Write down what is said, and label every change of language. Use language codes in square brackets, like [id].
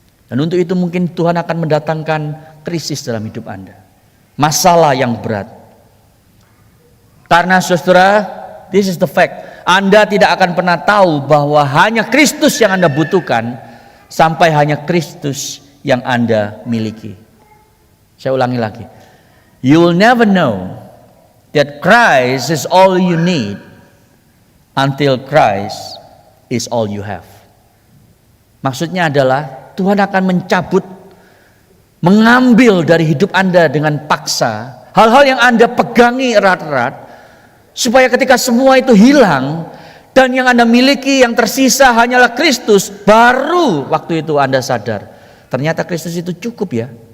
[id] Dan untuk itu mungkin Tuhan akan mendatangkan krisis dalam hidup Anda, masalah yang berat. Karena saudara, [en] this is the fact, [id] Anda tidak akan pernah tahu bahwa hanya Kristus yang Anda butuhkan sampai hanya Kristus yang Anda miliki. Saya ulangi lagi, [en] you will never know that Christ is all you need until Christ is all you have. [id] Maksudnya adalah Tuhan akan mencabut, mengambil dari hidup Anda dengan paksa hal-hal yang Anda pegangi erat-erat, supaya ketika semua itu hilang dan yang Anda miliki yang tersisa hanyalah Kristus, baru waktu itu Anda sadar ternyata Kristus itu cukup ya.